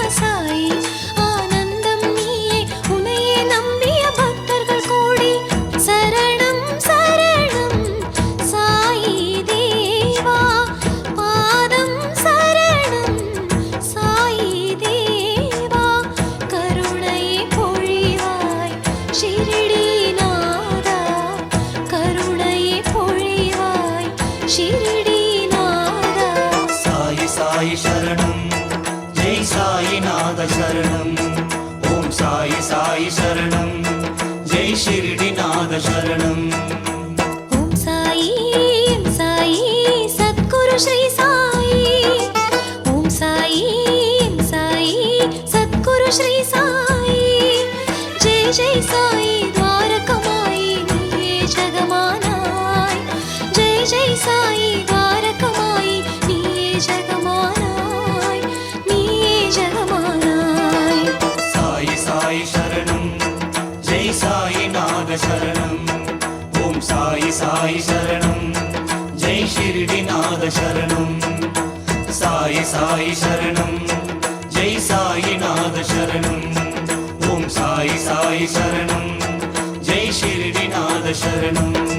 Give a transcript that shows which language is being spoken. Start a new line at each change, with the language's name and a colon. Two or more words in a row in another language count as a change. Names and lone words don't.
Tamil: சாய் ஆனந்தம் நீயே உனையே நம்பிய பக்தர்கள் கோடி சரணம் சரணம் சாயி தேவா பாதம் சரணம் சாயி தேவா கருணையை பொழிவாய் ஷிரடிநாதா கருணையை பொழிவாய் ஷிரடிநாதா
Sanskrit: साई साई शरणं जय साईनाथ शरणं ओम साई साई शरणं जय शिरडीनाथ शरणं
Tamil: ஓம் சாயி சத்குரு ஸ்ரீ சாயி ஓம் சாயி சத்குரு ஸ்ரீ சாயி ஜெய் ஜெய் சாயி துவாரகமாயி நீயே ஜகமானாய் ஜெய் ஜெய் சாயி துவாரகமாயி நீயே ஜகமானாய் நீயே ஜகமானாய்
Sanskrit: साई साई शरणं जय साईनाथ शरणं ओम साई साई शरणं जय शिरडीनाथ शरणं साई साई शरणं जय साईनाथ शरणं ओम साई साई शरणं जय शिरडीनाथ शरणं